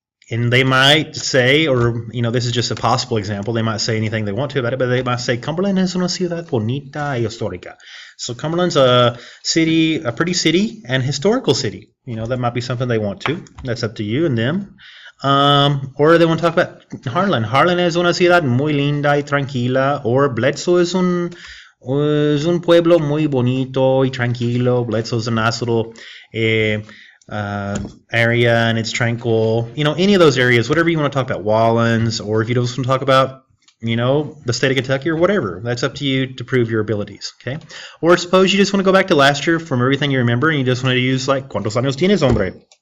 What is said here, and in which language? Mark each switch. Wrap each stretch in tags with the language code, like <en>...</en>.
<en>And they might say, or this is just a possible example, they might say anything they want to about it, but they might say,</en> <es>Cumberland es una ciudad bonita y histórica.</es> <en>So Cumberland's a city, a pretty city, and historical city. That might be something they want to. That's up to you and them. Or they want to talk about Harlan.</en> <es>Harlan es una ciudad muy linda y tranquila. Or Bledsoe es un pueblo muy bonito y tranquilo.</es> <en>Bledsoe is a nice little area and it's tranquil. Any of those areas, whatever you want to talk about. Wallens, or if you just want to talk about you know, the state of Kentucky or whatever. That's up to you to prove your abilities, okay? Or suppose you just want to go back to last year from everything you remember and you just want to use like,</en> <es>¿Cuántos años tienes, hombre?</es>